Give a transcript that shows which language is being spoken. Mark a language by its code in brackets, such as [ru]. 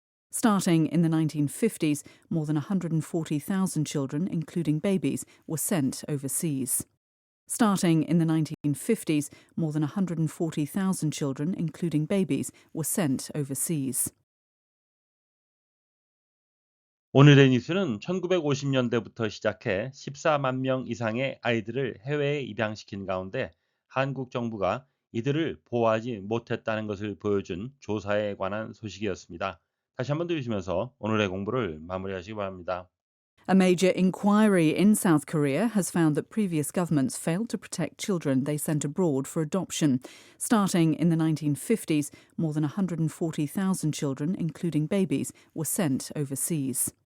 [en] Starting in the 1950s, more than 140,000 children, including babies, were sent overseas. Starting in the 1950s, more than 140,000 children, including babies, were sent overseas. [ko] 오늘의 뉴스는 1950년대부터 시작해 14만 명 이상의 아이들을 해외에 입양시킨 가운데 한국 정부가 이들을 보호하지 못했다는 것을 보여준 조사에 관한 소식이었습니다. 다시 한번 들으시면서 오늘의 공부를 마무리하시기 바랍니다. [en] A major inquiry in South Korea has found that previous governments failed to protect children they sent abroad for adoption. Starting in the 1950s, more than 140,000 children, including babies, were sent overseas.